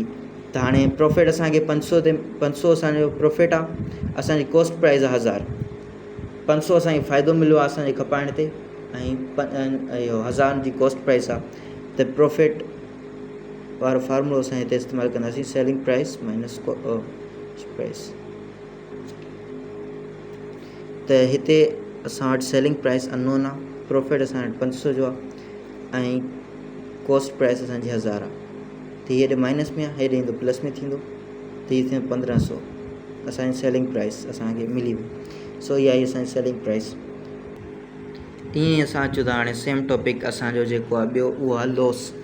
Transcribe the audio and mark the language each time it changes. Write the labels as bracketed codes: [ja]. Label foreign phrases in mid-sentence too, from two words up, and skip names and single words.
[sd] त हाणे प्रॉफिट असांखे 500 ते 500 असांजो प्रॉफिट आहे, असांजी [en] cost price [sd] आहे 1000, 500 असांखे फ़ाइदो मिलियो आहे असांजे खपाइण ते ऐं इहो 1000 जी [en] cost price [sd] आहे। त प्रॉफिट वारो फार्मूलो असां हिते इस्तेमालु कंदासीं [en] selling price minus price. [sd] त हिते असां वटि [en] selling price [sd] अननोन आहे, प्रॉफिट असां वटि 500 जो आहे ऐं [en] cost price [sd] असांजी 1000 आहे। त हेॾे माइनस में आहे हेॾे ईंदो प्लस में थींदो त हीअ थींदो 1500 असांजी [en] selling price [sd] असांखे मिली वई। सो इहा आहे असांजी [en] selling price. [sd] ईअं ई असां अचूं था हाणे [en] same topic [sd] असांजो जेको आहे ॿियो उहो आहे लॉस।